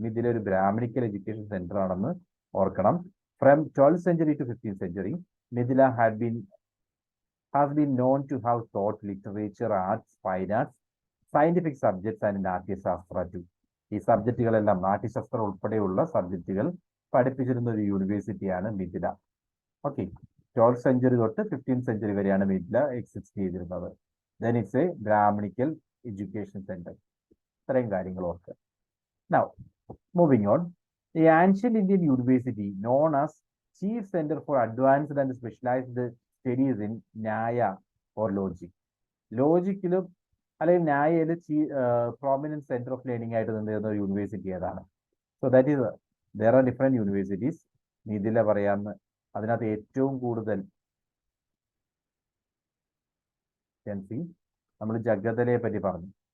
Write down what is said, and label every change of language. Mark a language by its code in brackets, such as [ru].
[ml] മിഥില ഒരു [en] brahminical education centre [ml] ആണെന്ന് ഓർക്കണം. [en] From 12th century to 15th century, Mithila has been known to have taught literature, arts, fine arts, scientific subjects and Natyashastra too. [ml] ഈ സബ്ജക്റ്റുകളെല്ലാം, നാട്യശാസ്ത്രം ഉൾപ്പെടെയുള്ള സബ്ജക്റ്റുകൾ പഠിപ്പിച്ചിരുന്ന ഒരു യൂണിവേഴ്സിറ്റിയാണ് Mithila. Okay, 12th century തൊട്ട് 15th century വരെയാണ് Mithila exist ചെയ്തിരുന്നത്. [en] Then it's a brahminical education centre. [ml] ഇത്രയും കാര്യങ്ങൾ ഓർക്കുക. [en] Now moving on, the ancient Indian university known as chief center for advanced and specialized studies in Nyaya or logic. [ml] ലോജിക്കിലും അല്ലെങ്കിൽ ന്യായയിലും [en] prominent centre of learning [ml] ആയിട്ട് നിന്നിരുന്ന ഒരു university ഏതാണ്? [en] So that is, there are different universities. [ml] ഇതിലെ പറയാമെന്ന്, അതിനകത്ത് ഏറ്റവും കൂടുതൽ നമ്മൾ ജഗതലയെ പറ്റി പറഞ്ഞു.